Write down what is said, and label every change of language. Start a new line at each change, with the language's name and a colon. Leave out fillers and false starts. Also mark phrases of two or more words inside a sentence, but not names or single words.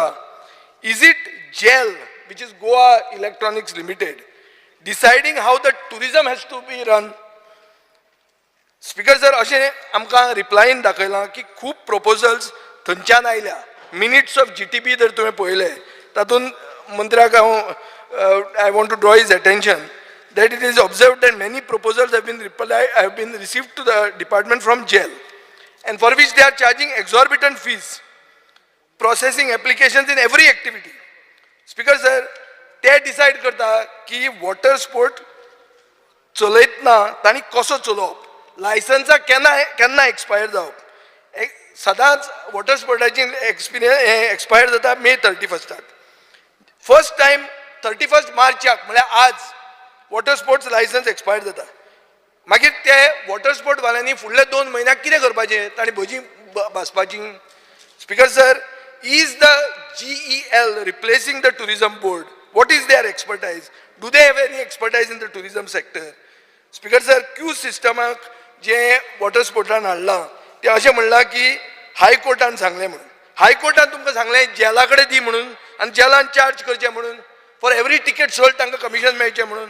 English: Is it GEL which is Goa Electronics Limited deciding how the tourism has to be run. Speaker sir
Konkani: अशें आमकां रिप्लायन दाखयलां की खूब प्रपोजल्स थंयच्यान आयल्या.
English: Minutes of GTP
Konkani: जर तुवें पळयले तातूंत मंत्र्याक हांव
English: I want to draw his attention that it is observed that many proposals have been received to the department from jail and for which they are charging exorbitant fees processing applications in every activity. Speaker sir they decide
Konkani: करता की
English: water sport
Konkani: चलयतना तांणी कसो चलोवप लायसन्सा केन्ना एक्सपायर जावप. सदांच वॉटर स्पोर्टाची एक्सपायर जाता May 31.
English: First time
Konkani: 31 मार्चाक म्हळ्यार आज
English: water sports licence
Konkani: एक्सपायर जाता. मागीर ते
English: water sport
Konkani: वाल्यांनी फुडले 2 म्हयन्याक कितें करपाचें तांणी भजी भाजपाची.
English: Speaker sir is the GEL replacing the tourism board. What is their expertise. Do they have any expertise in the tourism sector. Speaker sir
Konkani: क्यू सिस्टमाक जे वॉटर स्पोर्टान हाडलां ते अशें म्हणलां की हायकोर्टान सांगलें म्हणून. हायकोर्टान तुमकां सांगलें जेला कडेन दी म्हणून आनी जेलान चार्ज करचें म्हणून
English: for every ticket sold
Konkani: तांकां कमिशन मेळचें म्हणून.